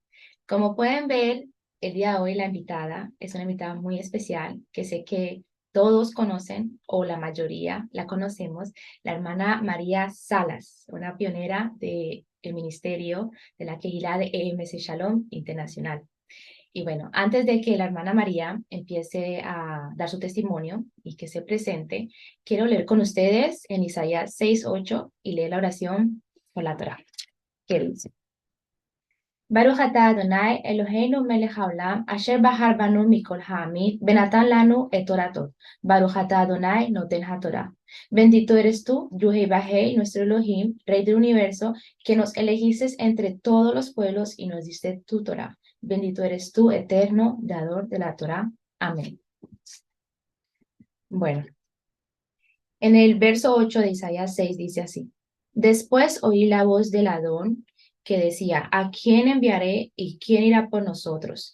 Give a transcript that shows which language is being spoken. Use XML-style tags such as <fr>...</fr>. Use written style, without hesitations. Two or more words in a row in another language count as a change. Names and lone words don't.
<es>Como pueden ver, el día de hoy la invitada es una invitada muy especial que sé que todos conocen, o la mayoría la conocemos, la hermana María Salas, una pionera del ministerio de la Kehilá de EMC Shalom Internacional. Y bueno, antes de que la hermana María empiece a dar su testimonio y que se presente, quiero leer con ustedes en Isaías 6:8 y leer la oración por la Torá, que dice:</es> <he>ברוך אתה אדני אלהינו מלך העולם, אשר בחר בנו מכל העמים, ונתן לנו את תורתו. ברוך אתה אדני נותן התורה.</he> <es>Bendito eres tú, Yuhei Bajei, nuestro Elohim, Rey del universo, que nos elegiste entre todos los pueblos y nos diste tu Torá. Bendito eres tú, eterno, dador de la Torá. Amén. Bueno, en el verso 8 de Isaías 6 dice así: Después oí la voz del Adón que decía: ¿A quién enviaré y quién irá por nosotros?</es>